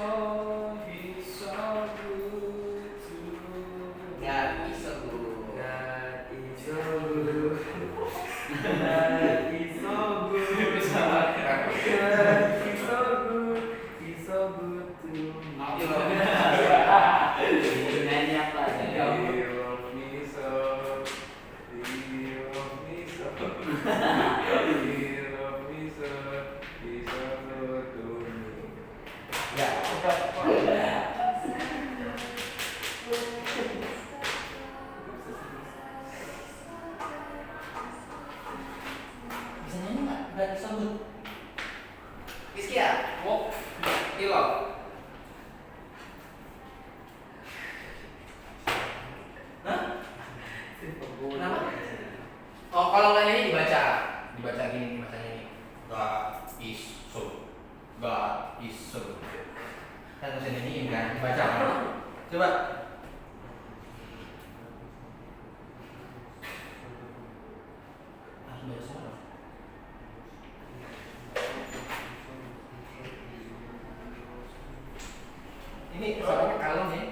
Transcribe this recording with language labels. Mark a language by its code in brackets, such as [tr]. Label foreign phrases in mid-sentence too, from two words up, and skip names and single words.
[en] He's so good to me. God is so good. God is so good. God is so good. God is so good. He's so good to me. [id] Nyanyi apa aja? [en] He loves me so. He loves me so. He loves me so. He's so good to me. [id] Ya, bisa nyanyi nggak? Udah disambut. Rizky ya? Oh, Hilo. Hah? Kenapa? Oh, kalau nggak nyanyi dibaca gini, bacanya ini. [en] God is so. God is so. [id] Kan bisa nyanyiin kan, dibaca kan? Coba. Harus baca suara. Ini suaranya kalem ya.